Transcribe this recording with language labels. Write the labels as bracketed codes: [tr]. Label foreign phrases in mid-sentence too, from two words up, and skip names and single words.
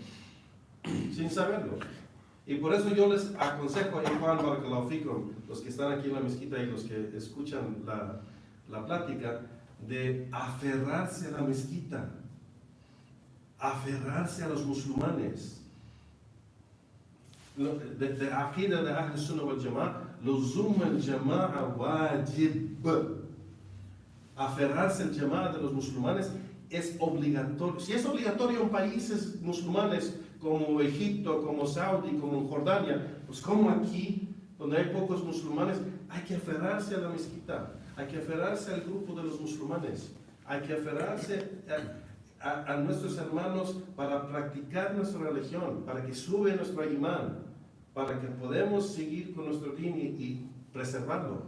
[es] Y por eso yo les aconsejo a Juan [ar] بارك الله فيكم, [es] los que están aquí en la mezquita y los que escuchan la plática, de aferrarse a la mezquita, aferrarse a los musulmanes. [ar] De aqida de أهل السنة والجماعة لزوم الجماعة واجب. [es] Aferrarse al Jama'a de los musulmanes es obligatorio. Si es obligatorio en países musulmanes como Egipto, como Saudi, como Jordania, pues como aquí, donde hay pocos musulmanes, hay que aferrarse a la mezquita, hay que aferrarse al grupo de los musulmanes, hay que aferrarse a nuestros hermanos para practicar nuestra religión, para que sube nuestro imán, para que podamos seguir con nuestro din y preservarlo.